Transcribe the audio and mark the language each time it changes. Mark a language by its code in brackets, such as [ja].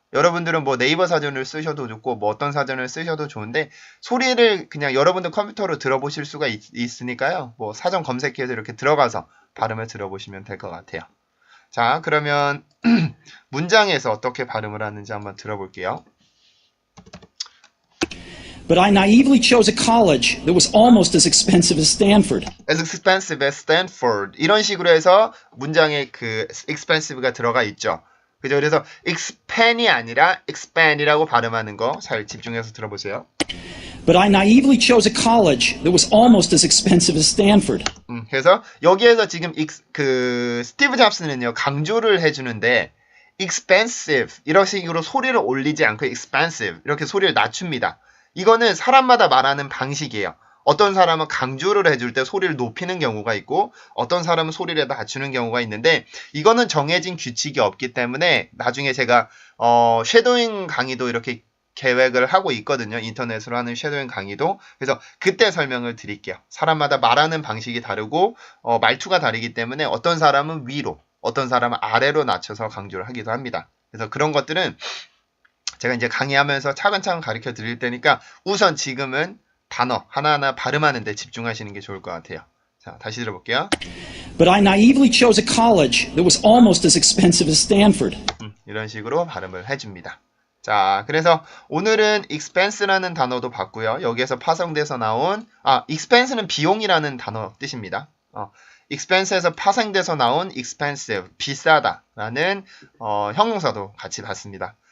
[ko] 여러분들은 뭐 네이버 사전을 쓰셔도 좋고 뭐 어떤 사전을 쓰셔도 좋은데 소리를 그냥 여러분들 컴퓨터로 들어보실 수가 있으니까요. 뭐 사전 검색해서 이렇게 들어가서 발음을 들어보시면 될 것 같아요. 자, 그러면 문장에서 어떻게 발음을 하는지 한번 들어볼게요. [en] But I naively chose a college that was almost as expensive as Stanford. As expensive as Stanford. [ko] 이런 식으로 해서 문장에 그 expensive가 들어가 있죠. 그죠? 그래서 expand이 아니라 expand이라고 발음하는 거 잘 집중해서 들어보세요. [en] But I naively chose a college that was almost as expensive as Stanford. [ko] 그래서 여기에서 지금 그 스티브 잡스는요 강조를 해주는데 expensive 이런 식으로 소리를 올리지 않고 expensive 이렇게 소리를 낮춥니다. 이거는 사람마다 말하는 방식이에요. 어떤 사람은 강조를 해줄 때 소리를 높이는 경우가 있고 어떤 사람은 소리를 낮추는 경우가 있는데 이거는 정해진 규칙이 없기 때문에 나중에 제가 쉐도잉 강의도 이렇게 계획을 하고 있거든요. 인터넷으로 하는 쉐도잉 강의도. 그래서 그때 설명을 드릴게요. 사람마다 말하는 방식이 다르고 말투가 다르기 때문에 어떤 사람은 위로 어떤 사람은 아래로 낮춰서 강조를 하기도 합니다. 그래서 그런 것들은 제가 이제 강의하면서 차근차근 가르쳐 드릴 테니까 우선 지금은 단어 하나하나 발음하는 데 집중하시는 게 좋을 것 같아요. 자, 다시 들어볼게요. [en] But I naively chose a college that was almost as expensive as Stanford. [ko] 이런 식으로 발음을 해줍니다. 자, 그래서 오늘은 expense라는 단어도 봤고요. 여기에서 파생돼서 나온 expense는 비용이라는 단어 뜻입니다. expense에서 파생돼서 나온 expensive, 비싸다라는 형용사도 같이 봤습니다.